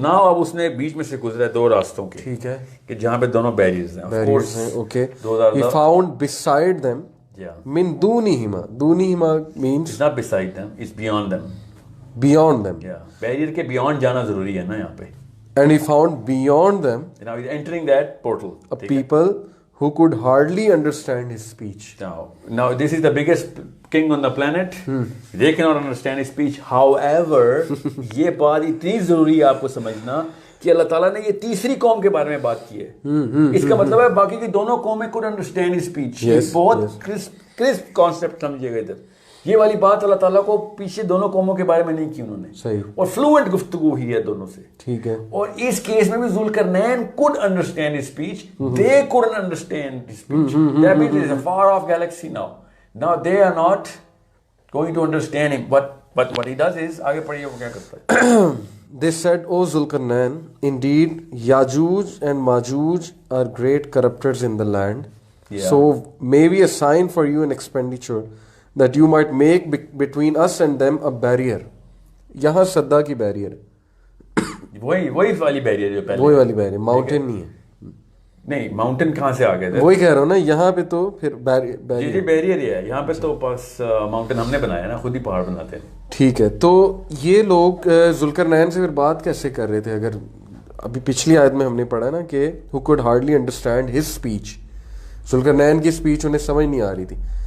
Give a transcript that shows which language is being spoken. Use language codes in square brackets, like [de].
[ur] نا اب اس نے بیچ میں سے گزرا ہے دو راستوں کے. ٹھیک ہے, کہ جہاں پہ دونوں بیریئرز ہیں. Okay. [en] He found beside them min dunihima. Dunihima means it's not beside them, it's beyond them. Beyond them. [ur] Barrier کے بیونڈ جانا ضروری ہے نا یہاں پہ. [en] And he found beyond them now he's entering that portal a people who could hardly understand his speech. Now this is the biggest king on the planet. They cannot understand his speech. [ur] However, یہ بات اتنی ضروری ہے آپ کو سمجھنا کہ اللہ تعالیٰ نے یہ تیسری قوم کے بارے میں بات کی ہے. اس کا مطلب ہے باقی کی دونوں قومیں [en] could understand his speech. [ur] یہ بہت crisp concept سمجھیے گا ادھر. یہ والی بات اللہ تعالیٰ کو پیچھے دونوں قوموں کے بارے میں نہیں کی انہوں نے. صحیح. اور فلوئنٹ گفتگو ہی ہے دونوں سے. ٹھیک ہے. اور اس کیس میں بھی Zulqarnain [en] could understand his speech. They couldn't understand his speech. That means it is a far off galaxy now. Now they are not going to understand him. But what he does is, [ur] آگے پڑھیے وہ کیا کرتا ہے. [en] They said, O Zulkarnain, indeed Yajuj and Majuj are great corruptors in the land. So maybe a sign for you an expenditure that you might make between us and them a barrier. [ur] یہاں صدا کی barrier وہی والی barrier جو پہلے وہی والی barrier, mountain نہیں ہے. نہیں ماؤنٹین کہاں سے آ گئے تھے, وہی کہہ رہا ہوں نا. یہاں پہ تو پھر جی بیریئر ہی ہے. یہاں پہ تو بس ماؤنٹین ہم نے بنایا نا, خود ہی پہاڑ بناتے ہیں. ٹھیک ہے. تو یہ لوگ ذوالقرنین سے پھر بات کیسے کر رہے تھے؟ اگر ابھی پچھلی آیت میں ہم نے پڑھا نا کہ [en] who could hardly understand his speech, [ur] Zulqarnain کی اسپیچ انہیں سمجھ نہیں آ رہی تھی.